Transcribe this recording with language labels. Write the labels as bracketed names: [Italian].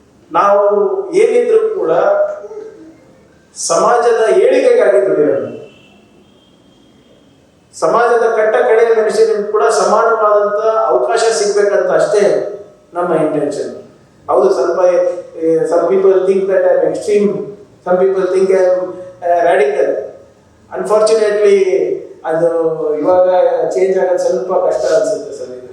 [Kannada] ನಾವು ಏನಿದ್ರು ಕೂಡ ಸಮಾಜದ ಏಳಿಗೆಗಾಗಿ ದುಡಿಯೋದು. ಸಮಾಜದ ಕಟ್ಟ ಕಡೆಯ ಮನುಷ್ಯನಿಗೂ ಕೂಡ ಸಮಾನವಾದಂತ ಅವಕಾಶ ಸಿಗ್ಬೇಕಂತ ಅಷ್ಟೇ ನಮ್ಮ ಇಂಟೆನ್ಷನ್. ಹೌದು, [English] some people think that I'm extreme, some people think I'm radical. Unfortunately [Kannada] ಅದು ಇವಾಗ ಚೇಂಜ್ ಆಗೋದು ಸ್ವಲ್ಪ ಕಷ್ಟ ಅನ್ಸುತ್ತೆ ಸರ್.